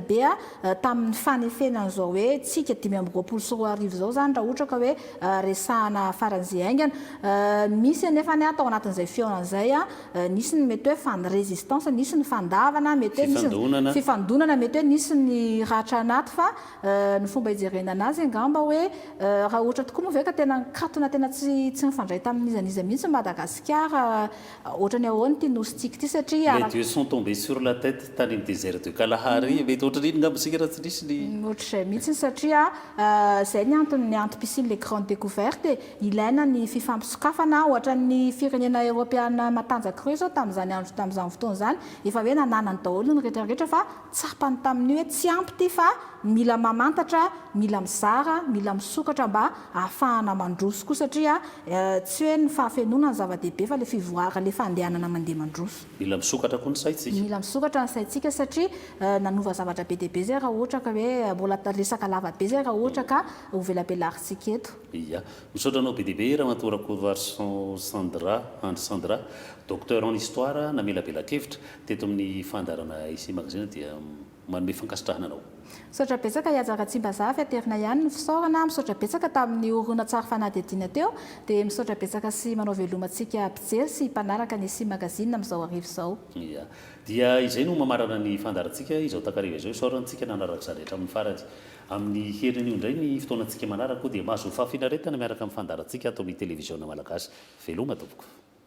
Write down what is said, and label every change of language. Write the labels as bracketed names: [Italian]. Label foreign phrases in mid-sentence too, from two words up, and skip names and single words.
[Malagasy] be tamin'ny fanefenan'izao hoe tsika 524 izao zany raha ohatra ka hoe resahana faran'izay aingana misy anefa atao anatin'izay fihaonan'izay nisy ny mety hoe fan résistance nisy ny fandavana mety hoe fifandonana mety hoe nisy ny ratra anaty fa ny fomba hijerena anazy angamba hoe raha ohatra tokoa moa ve ka tena antony tena tsy mifandray tamin'izaniza mihitsy Madagasikara ohatra ny ahoany ty nosy ity satria les dieux sont tombés sur la tête tany amin'ny [French] désert de Kalahari [Malagasy] mety ohatran'iny ngambosika raha tsy nisy ny ohatr'izay mihitsy satria zay ny antony piscine [French] les grandes découvertes [Malagasy] ilaina ny fifampisokafana ohatra ny firenena Europeana matanjaka ireo zao tamin'izany andro tamin'izany fotoana zany efa hoe nananany daholo ny rehetrarehetra fa tsapany tamin'io hoe tsy ampy ty fa mila mamantatra mila mizara mila misokatra mba ahafahana mandroso koa satria tsy hoe ny fahafenona ny zava-dehibe fa le fivoara le fandehanana mandeha mandroso mila misokatra koa ny saitsika mila misokatra ny saitsika satria nanova zavatra be dehibe zay raha ohatra ka hoe mbola resaka lavabe zay raha ohatra ka ho velabelarintsika eto ia misaotra anao be dehibe Ramatoa Rakotoarson Sandra [French] docteur en histoire [Malagasy] namelabelakevitra teto amin'ny fandarana ici magazine dia manome fankasitrahana anao misaotra betsaka iazara Tsimbazaha fiaterina ihany ny fisaorana misaotra betsaka tamin'ny horonan-tsary fanadihadiana teo dia misaotra betsaka sy manao velomantsika mpijery sy mpanaraka ny ici magazine amin'izao arivo izao ia dia izay no mamarana ny fandarantsika izao takariva izao isaorantsika nanaraka izany rehetra amin'ny farany amin'ny herinan'io indray ny fotoanantsika manaraka dia mahazo fahafinaretana miaraka amin'ny fandarantsika atao amin'ny televiziona malagasy veloma tompoko